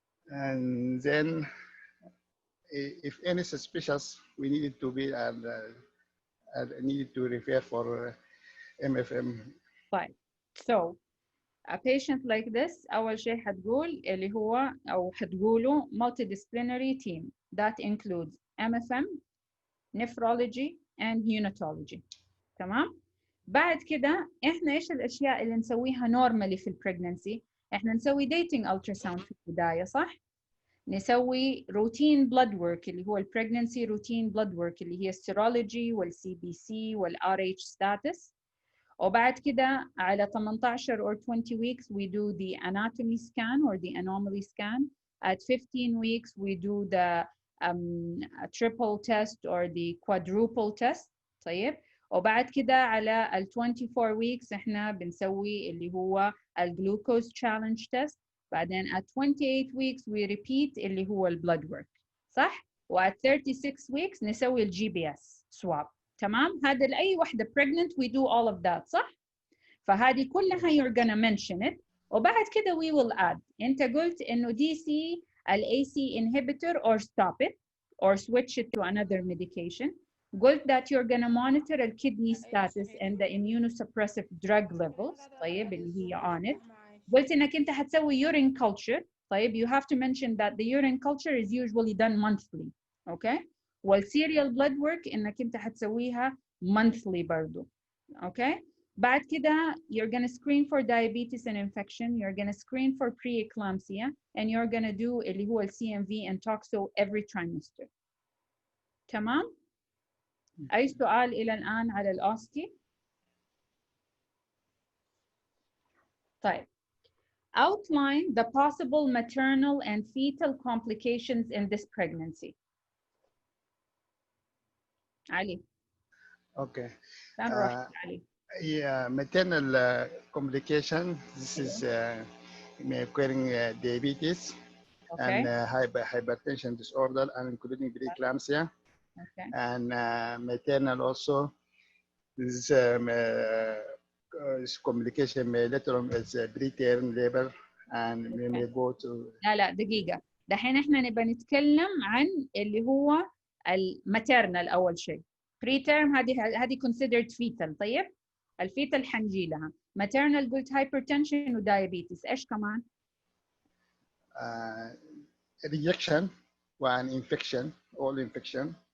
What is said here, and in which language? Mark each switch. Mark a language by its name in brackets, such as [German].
[English] And then if any suspicious, we needed to be needed to refer for MFM. Fine. So a patient like this [Arabic] أول شيء حتقول اللي هو أو حتقولوا [English] multidisciplinary team that includes MFM, nephrology and neonatology. [Arabic] تمام؟ بعد كده إحنا إيش الأشياء اللي نسويها normally في البريجننسي؟ إحنا نسوي dating ultrasound في البداية صح؟ نسوي routine blood work اللي هو البريجننسي routine blood work اللي هي السيرولوجي والCBC والRH status. وبعد كده على [English] 18 or 20 weeks we do the anatomy scan or the anomaly scan. At 15 weeks we do the triple test or the quadruple test. [Arabic] طيب وبعد كده على ال 24 weeks احنا بنسوي اللي هو الجلوكوز challenge test. [English] بعدين at 28 weeks we repeat [Arabic] اللي هو [English] blood work صح؟ و at 36 weeks نسوي GPS swab. تمام؟ [Arabic] هذا لأي وحدة [English] pregnant we do all of that صح؟ [Arabic] فهذه كلها [English] you're gonna mention it. وبعد كده we will add. [Arabic] أنت قلت إنه [English] DC ال AC inhibitor or stop it or switch it to another medication. قلت that you're gonna monitor the kidney status and the immunosuppressive drug levels. طيب اللي هي on it. [Arabic] قلت إنك أنت هتسوي [English] urine culture طيب you have to mention that the urine culture is usually done monthly. Okay. [Arabic] والserial blood work انك انت هتسويها monthly برضو. [English] Okay. بعد كده you're gonna screen for diabetes and infection, you're gonna screen for preeclampsia, and you're gonna do [Arabic] اللي هو [English] CMV and toxo every trimester. [Arabic] تمام؟ أي سؤال إلى الآن على الأوستي؟ طيب. [English] Outline the possible maternal and fetal complications in this pregnancy. [Arabic] علي. [English] Okay. [Arabic] لا نروح علي. [English] Yeah, maternal complication. This is occurring diabetes and hypertension disorder, and including preeclampsia. Okay. And maternal also. This complication may later on as preterm labor and may go to. [Arabic] لا دقيقة. دحين احنا نبغى نتكلم عن اللي هو الماتيرنال أول شيء. [English] preterm [Arabic] هذه [English] considered fetal. [Arabic] طيب. الفيتال حنجي لها. maternal قلت hypertension ودايابيتس. ايش كمان؟ [English] rejection and infection, all infection.